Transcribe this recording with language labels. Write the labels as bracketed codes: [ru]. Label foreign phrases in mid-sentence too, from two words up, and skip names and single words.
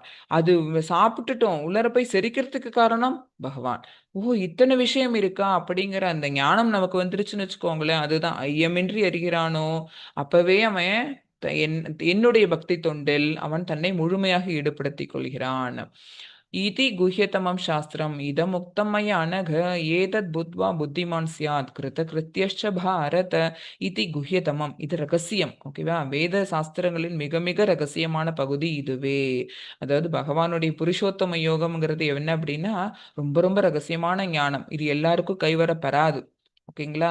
[ta] அது சாப்பிட்டுட்டோம். உள்ளார போய் செரிக்கிறதுக்கு காரணம் பகவான். ஓ! இத்தன விஷயம் இருக்கா? அப்படிங்கிற அந்த ஞானம் நமக்கு வந்துருச்சுன்னு வச்சுக்கோங்களேன். அதுதான் ஐயமின்றி அறிகிறானோ, அப்பவே அவன் என்னுடைய பக்தி தொண்டில் அவன் தன்னை முழுமையாக ஈடுபடுத்திக் கொள்கிறான். [sa] इति गुह्यतमं शास्त्रम् इदमुक्तं मया नघ एतद् बुद्ध्वा बुद्धिमान् स्यात् कृतकृत्यश्च भारत इति गुह्यतमम्. [ta] இது ரகசியம். ஓகேவா? வேத சாஸ்திரங்களின் மிக மிக ரகசியமான பகுதி இதுவே. அதாவது பகவானுடைய புருஷோத்தம யோகம்ங்கிறது என்ன அப்படின்னா ரொம்ப ரொம்ப ரகசியமான ஞானம். இது எல்லாருக்கும் கைவர பெறாது. ஓகேங்களா?